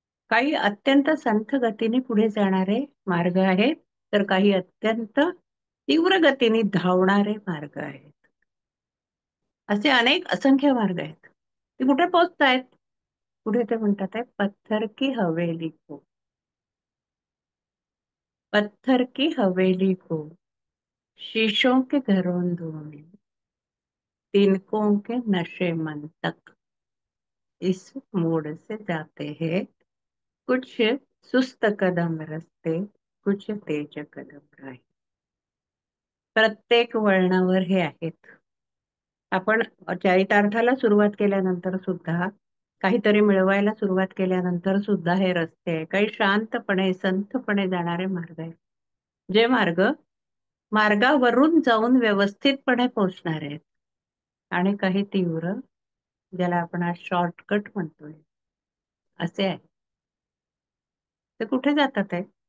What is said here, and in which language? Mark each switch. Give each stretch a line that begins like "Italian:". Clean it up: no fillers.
Marathi: काही अत्यंत संथ गतीने पुढे जाणारे मार्ग आहेत, तर काही अत्यंत तीव्र गतीने धावणारे मार्ग आहेत. असे अनेक असंख्य मार्ग आहेत. ते कुठे पोहोचतायत? पुढे ते म्हणतात आहे
Hindi: पत्थर की हवेली को. पत्थर की हवेली को शीशों के घरों में तिनकों के नशे मन तक इस मोड़ से जाते हैं कुछ सुस्त कदम रस्ते, कुछ तेज कदम राहे.
Marathi: प्रत्येक वळणावर हे आहेत. आपण चरितार्थाला सुरुवात केल्यानंतर सुद्धा, काहीतरी मिळवायला सुरुवात केल्यानंतर सुद्धा हे रस्ते आहे. काही शांतपणे संथपणे जाणारे मार्ग आहेत. जे मार्ग मार्गावरून जाऊन व्यवस्थितपणे पोहोचणार आहेत आणि काही तीव्र, ज्याला आपण आज शॉर्टकट म्हणतोय, असे आहे. ते कुठे जातात आहे?